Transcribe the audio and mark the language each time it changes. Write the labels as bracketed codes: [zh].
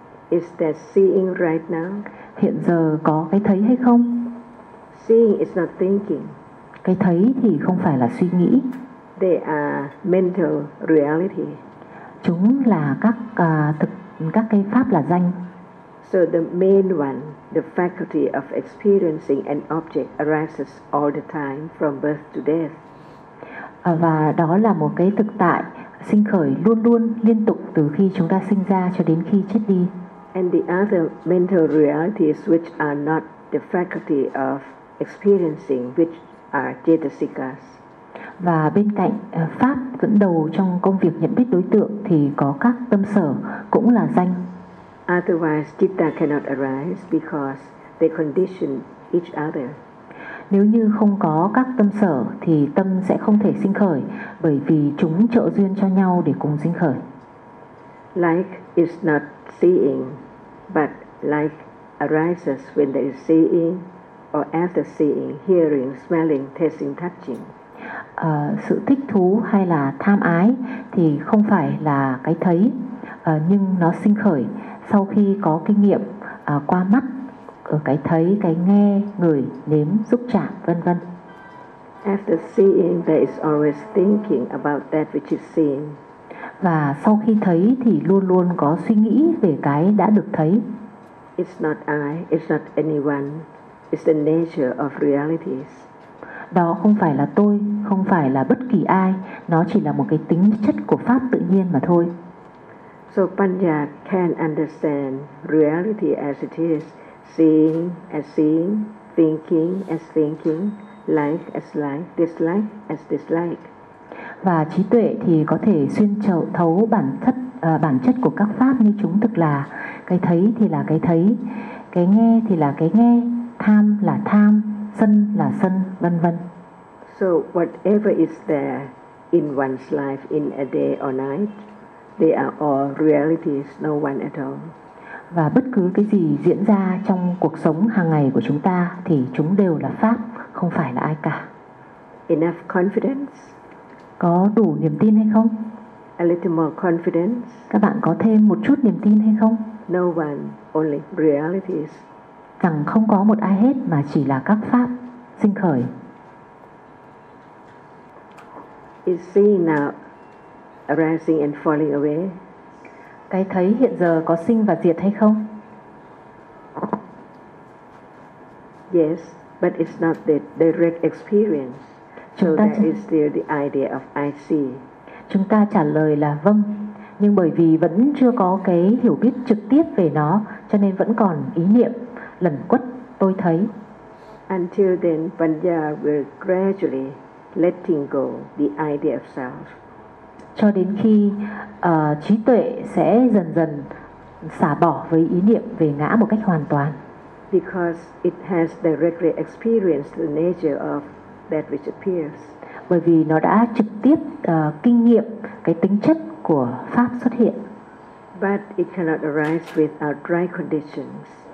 [en] Is that seeing right now? [vi] Hiện giờ có cái thấy hay không? [en] Seeing is not thinking. [vi] Cái thấy thì không phải là suy nghĩ. [en] They are mental reality. [vi] Chúng là các thực các cái pháp là danh. [en] So the main one, the faculty of experiencing an object arises all the time from birth to death. [vi] Và đó là một cái thực tại sinh khởi luôn luôn liên tục từ khi chúng ta sinh ra cho đến khi chết đi. [en] And the other mental realities which are not the faculty of experiencing, which are cetasikas. [vi] Và bên cạnh pháp dẫn đầu trong công việc nhận biết đối tượng thì có các tâm sở cũng là danh. [en] Otherwise, citta cannot arise because they condition each other. [vi] Nếu như không có các tâm sở thì tâm sẽ không thể sinh khởi bởi vì chúng trợ duyên cho nhau để cùng sinh khởi. [en] Like is not seeing, but like arises when there is seeing or after seeing, hearing, smelling, tasting, touching. [vi] Sự thích thú hay là tham ái thì không phải là cái thấy, nhưng nó sinh khởi sau khi có kinh nghiệm qua mắt, ở cái thấy, cái nghe, ngửi, nếm, xúc chạm, vân vân. [en] After seeing, there is always thinking about that which is seen. [vi] Và sau khi thấy thì luôn luôn có suy nghĩ về cái đã được thấy. [en] It's not I, it's not anyone, it's the nature of realities. [vi] Đó không phải là tôi, không phải là bất kỳ ai, nó chỉ là một cái tính chất của pháp tự nhiên mà thôi. [en] So Panya can understand reality as it is, seeing as seeing, thinking as thinking, like as like, dislike as dislike. [vi] Và trí tuệ thì có thể xuyên thấu bản chất của các pháp như chúng thực là cái thấy thì là cái thấy, cái nghe thì là cái nghe, tham là tham, sân là sân, vân vân. [en] So whatever is there in one's life in a day or night, they are all realities, no one at all. [vi] Và bất cứ cái gì diễn ra trong cuộc sống hàng ngày của chúng ta thì chúng đều là pháp, không phải là ai cả. [en] Enough confidence? [vi] Có đủ niềm tin hay không? [en] A little more confidence? [vi] Các bạn có thêm một chút niềm tin hay không? [en] No one, only realities. [vi] Rằng không có một ai hết mà chỉ là các pháp sinh khởi. [en] Is seeing now arising and falling away? [vi] Cái thấy hiện giờ có sinh và diệt hay không? [en] Yes, but it's not the direct experience. So that is still the idea of I see. [vi] Chúng ta trả lời là vâng, nhưng bởi vì vẫn chưa có cái hiểu biết trực tiếp về nó, cho nên vẫn còn ý niệm lẩn quất tôi thấy. [en] Until then, Panya will gradually letting go the idea of self. [vi] Cho đến khi trí tuệ sẽ dần dần xả bỏ với ý niệm về ngã một cách hoàn toàn. [en] Because it has directly experienced the nature of that which appears. [vi] Bởi vì nó đã trực tiếp kinh nghiệm cái tính chất của pháp xuất hiện. [en] But it cannot arise without dry conditions.